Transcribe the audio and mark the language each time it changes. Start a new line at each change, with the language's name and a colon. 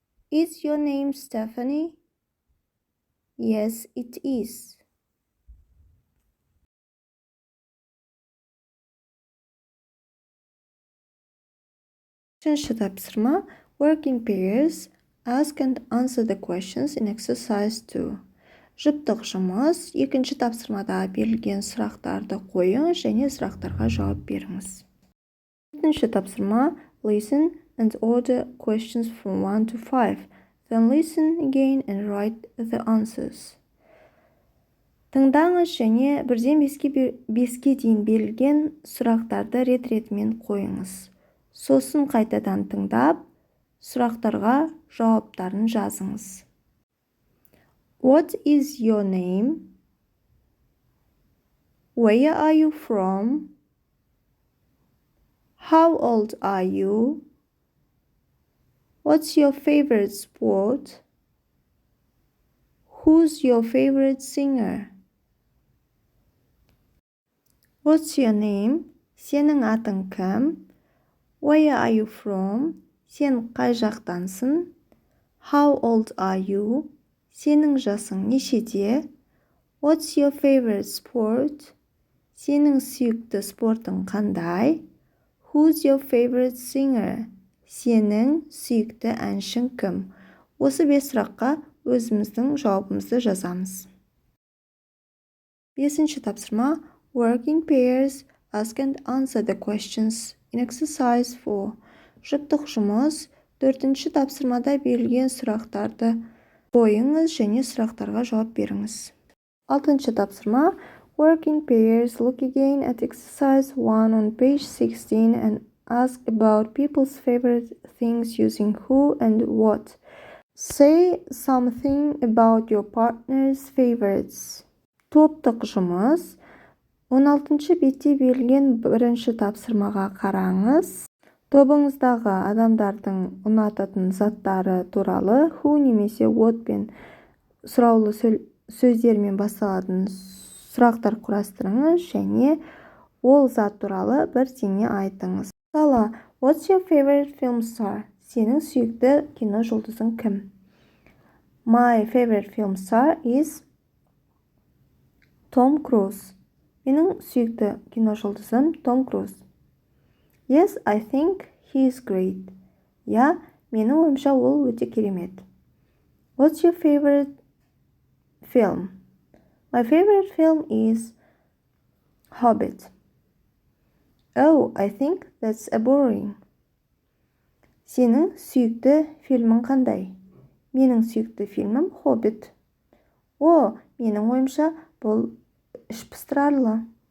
English: Is your name Stephanie? Yes, it is.
Kazakh: Üçüncü тапсырма
English: work in pairs, ask and answer the questions in exercise 2.
Kazakh: Жұптық жұмыс, екінші тапсырмада берілген сұрақтарды қойыңыз және сұрақтарға жауап беріңіз. Төртінші тапсырма
English: listen and order questions from 1 to 5. Then listen again and write the answers.
Kazakh: Тыңдаңыз және 1-ден 5-ке дейін берілген сұрақтарды рет-ретімен қойыңыз. Сосын қайтадан тыңдап, сұрақтарға жауаптарын жазыңыз.
English: What is your name? Where are you from? How old are you? What's your favorite sport? Who's your favorite singer? What's your name?
Kazakh: Сенің атың кім?
English: Where are you from?
Kazakh: Сен қай жақтансың?
English: How old are you?
Kazakh: Сенің жасың нешеде?
English: What's your favorite sport?
Kazakh: Сенің сүйікті спортың қандай?
English: Who's your favorite singer?
Kazakh: Сенің сүйікті әншің кім? Осы 5 сұраққа өзіміздің жауабымызды жазамыз. 5-ші тапсырма
English: work in pairs, ask and answer the questions in exercise 4.
Kazakh: Жұптық жұмыс, 4-ші тапсырмада берілген сұрақтарды қойыңыз және сұрақтарға жауап беріңіз. 6-ші тапсырма
English: work in pairs, look again at exercise 1 on page 16 and ask about people's favorite things using who and what. Say something about your partner's favorites.
Kazakh: Топтық жұмыс, 16-ші бетте берілген 1-ші тапсырмаға қараңыз. Тобыңыздағы адамдардың ұнататын заттары туралы who немесе what пен сұраулы сөздермен басталатын сұрақтар құрастырыңыз және ол зат туралы бірдеңе айтыңыз. Мысалы,
English: what's your favorite film star?
Kazakh: Сенің сүйікті кино жұлдызың кім?
English: My favorite film star is Tom Cruise.
Kazakh: Менің сүйікті кино жұлдызым Том Круз.
English: Yes, I think he is great.
Kazakh: Я, менің ойымша ол өте керемет.
English: What's your favorite film? My favorite film is Hobbit. Oh, I think that's boring.
Kazakh: Сенің сүйікті фильмің қандай? Менің сүйікті фильмім «Хоббит». О, менің ойымша, бұл іш пыстырарлы.